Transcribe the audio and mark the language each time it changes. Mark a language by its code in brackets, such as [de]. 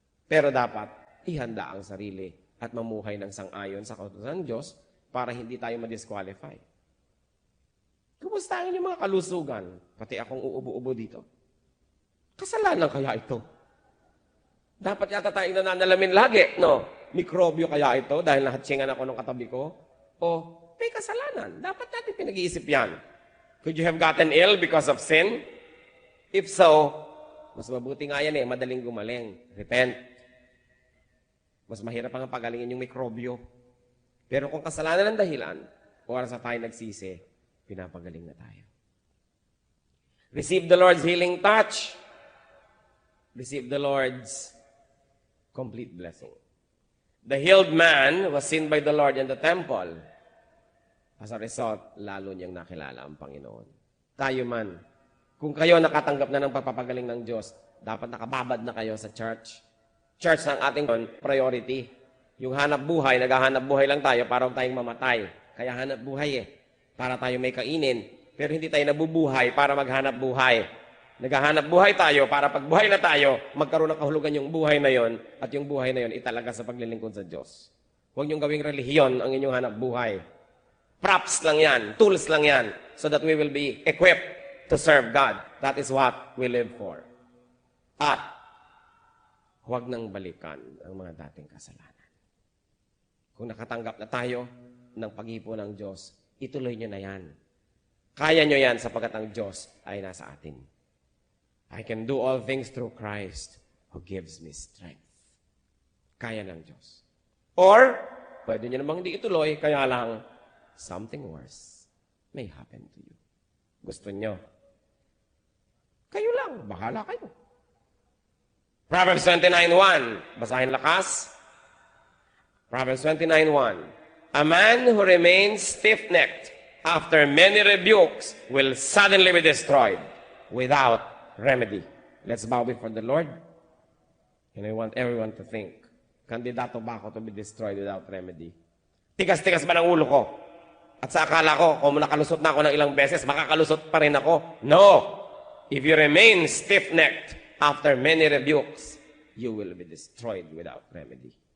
[tl] Pero dapat, ihanda ang sarili at mamuhay ng sang-ayon sa kautusan ng Diyos para hindi tayo ma-disqualify. Kumustahin yung mga kalusugan? Pati akong uubo-ubo dito. Kasalanan kaya ito? Dapat yata tayong nananalamin lagi, no? Mikrobyo kaya ito dahil nahatsingan ako ng katabi ko? O may kasalanan. Dapat natin pinag-iisip yan. [en] Could you have gotten ill because of sin? If so, [tl] mas mabuti nga yan madaling gumaling. [en] Repent. [tl] Mas mahirap ang pagalingin yung mikrobyo. Pero kung kasalanan ang dahilan, oras na tayo nagsisi, pinapagaling na tayo. [en] Receive the Lord's healing touch. Receive the Lord's complete blessing. The healed man was seen by the Lord in the temple. As a result, [tl] lalo niyang nakilala ang Panginoon. Tayo man, kung kayo nakatanggap na ng pagpapagaling ng Diyos, dapat nakababad na kayo sa church. Church ng ating priority. Yung hanap buhay, naghahanap buhay lang tayo para huwag tayong mamatay. Kaya hanap buhay para tayo may kainin. Pero hindi tayo nabubuhay para maghanap buhay. Naghahanap buhay tayo para pag buhay na tayo, magkaroon ng kahulugan yung buhay na yon at yung buhay na yon italaga sa paglilingkod sa Diyos. Huwag niyong gawing relihiyon ang inyong hanap buhay. [en] Props [tl] lang yan, [en] tools lang yan, so that we will be equipped to serve God. That is what we live for. [tl] At huwag nang balikan ang mga dating kasalanan. Kung nakatanggap na tayo ng pag-ipo ng Diyos, ituloy nyo na yan. Kaya nyo yan sapagkat ang Diyos ay nasa atin. [en] I can do all things through Christ who gives me strength. [tl] Kaya ng Diyos. Or, pwede nyo namang hindi ituloy, kaya lang, [en] something worse may happen to you. [tl] Gusto nyo? Kayo lang, bahala kayo. Proverbs 29:1. Basahin lakas. Proverbs 29:1. [en] A man who remains stiff-necked after many rebukes will suddenly be destroyed without remedy. Let's bow before the Lord. And I want everyone to think, [tl] kandidato ba ako [en] to be destroyed without remedy? [tl] Tigas-tigas ba ng ulo ko? At sa akala ko, kung nakalusot na ako ng ilang beses, makakalusot pa rin ako? [en] No! If you remain stiff-necked after many rebukes, you will be destroyed without remedy.